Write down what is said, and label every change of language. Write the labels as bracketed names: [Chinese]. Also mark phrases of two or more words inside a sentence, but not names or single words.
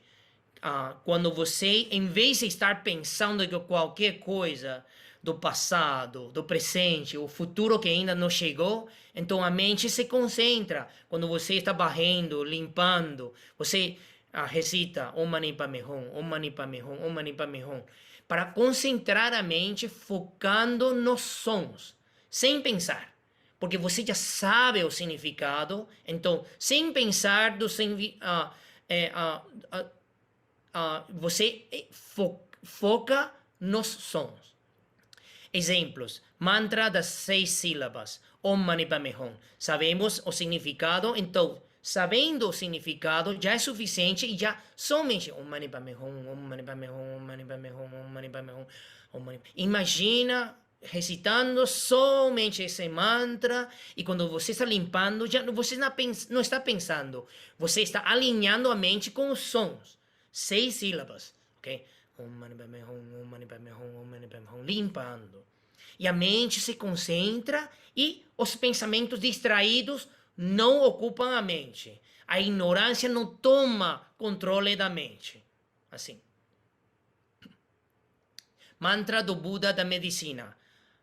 [Portuguese] Quando você, em vez de estar pensando em qualquer coisa do passado, do presente, o futuro que ainda não chegou, então a mente se concentra. Quando você está varrendo, limpando, você recita [Sanskrit] ॐ मणि पद्मे हूँ ॐ मणि पद्मे हूँ ॐ मणि पद्मे हूँ, [Portuguese] para concentrar a mente focando nos sons, sem pensar. Porque você já sabe o significado, então, sem pensar do significado, você foca nos sons. Exemplos. Mantra das 6 sílabas. [Sanskrit] ॐ मणि पद्मे हूँ. [Portuguese] Sabemos o significado, então, sabendo o significado, já é suficiente e já somente [Sanskrit] ॐ मणि पद्मे हूँ ॐ मणि पद्मे हूँ ॐ मणि पद्मे हूँ ॐ मणि पद्मे हूँ ॐ मणि. [Portuguese] Imagina recitando somente esse mantra e quando você está limpando, você não está pensando, você está alinhando a mente com os sons. 6 sílabas, ok? [Sanskrit] ॐ मणि पद्मे हूँ ॐ मणि पद्मे हूँ ॐ मणि पद्मे हूँ, limpando. [Portuguese] E a mente se concentra e os pensamentos distraídos não ocupam a mente. A ignorância não toma controle da mente. Assim. Mantra do Buda da medicina.